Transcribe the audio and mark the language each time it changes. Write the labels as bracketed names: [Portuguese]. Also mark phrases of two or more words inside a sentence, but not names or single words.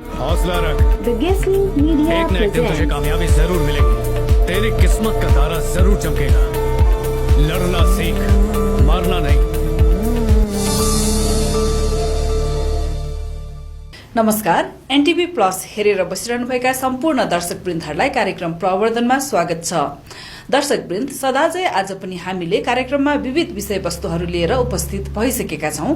[Hindi] हौसला रख। [English] The Guestlink Media [Hindi] एक न एक दिन तुझे [English] presents [Hindi] कामयाबी जरूर मिलेगी। तेरी किस्मत का तारा जरूर चमकेगा। लड़ना सीख, मरना नहीं। [Nepali] नमस्कार, एनटीभी प्लस हेरेर बसिरहनुभएका सम्पूर्ण दर्शकवृन्दहरूलाई कार्यक्रम प्रवर्धनमा स्वागत छ। दर्शकवृन्द, सदाझै आज पनि हामीले कार्यक्रममा विविध विषयवस्तुहरू लिएर उपस्थित भइसकेका छौं।